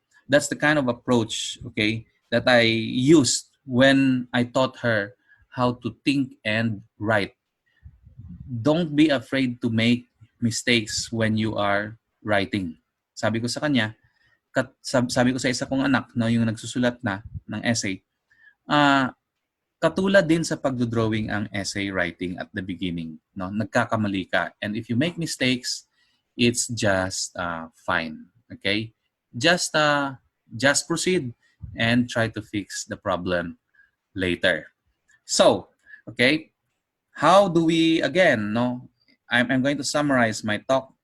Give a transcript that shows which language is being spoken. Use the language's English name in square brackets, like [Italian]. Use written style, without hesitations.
[English] That's the kind of approach, okay, that I used when I taught her how to think and write. Don't be afraid to make mistakes when you are writing. [Filipino] Sabi ko sa kanya, sabi ko sa isa kong anak, yung nagsusulat na ng essay, katulad din sa pagdodrawing ang essay writing at the beginning. Nagkakamali ka. [English] And if you make mistakes, it's just fine. Okay? Just proceed and try to fix the problem later. So, okay, how do we, again, I'm going to summarize my talk.